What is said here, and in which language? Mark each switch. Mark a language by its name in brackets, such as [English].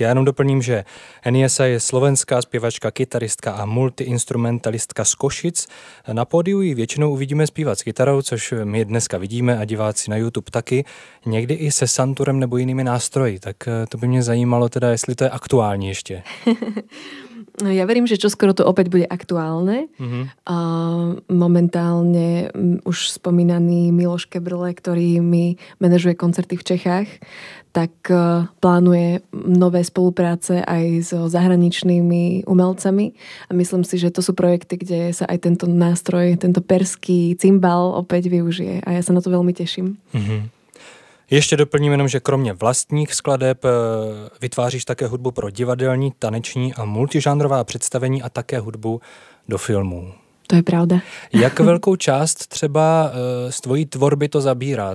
[Czech] Já jenom doplním, že Eniesa je slovenská zpěvačka, kytaristka a multiinstrumentalistka z Košic. Na pódiu ji většinou uvidíme zpívat s kytarou, což my dneska vidíme a diváci na YouTube taky. Někdy i se santurem nebo jinými nástroji. Tak to by mě zajímalo teda, jestli to je aktuální ještě. [Slovak] Ja verím, že čoskoro to opäť bude aktuálne. Momentálne už spomínaný Miloš Kebrle, ktorý mi manažuje koncerty v Čechách, tak plánuje nové spolupráce aj so zahraničnými umelcami. A myslím si, že to sú projekty, kde sa aj tento nástroj, tento perský cymbal opäť využije. A ja sa na to veľmi teším. [Czech] Ještě doplním jenom, že kromě vlastních skladeb vytváříš také hudbu pro divadelní, taneční a multižánrová představení a také hudbu do filmů. To je pravda. Jak velkou část třeba z tvojí tvorby to zabírá?